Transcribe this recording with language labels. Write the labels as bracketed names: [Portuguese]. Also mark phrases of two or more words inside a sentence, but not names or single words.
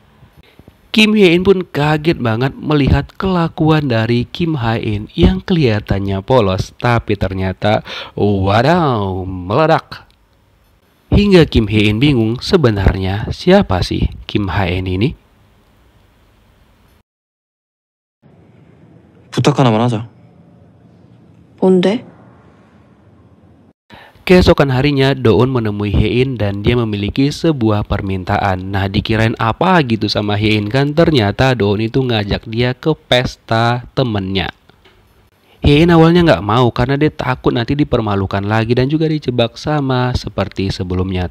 [Indonesian] Kim Hye-in pun kaget banget melihat kelakuan dari Kim Hye-in yang kelihatannya polos, tapi ternyata wadaw, meledak. Hingga Kim Hye-in bingung sebenarnya siapa sih Kim Hye-in ini? [Korean] 부탁 하나만 하자. 뭔데? [Indonesian] Keesokan harinya Do-eun menemui Hye-in dan dia memiliki sebuah permintaan. Nah dikirain apa gitu sama Hye-in kan, ternyata Do-eun itu ngajak dia ke pesta temennya. Hye-in awalnya nggak mau karena dia takut nanti dipermalukan lagi dan juga dijebak sama seperti sebelumnya.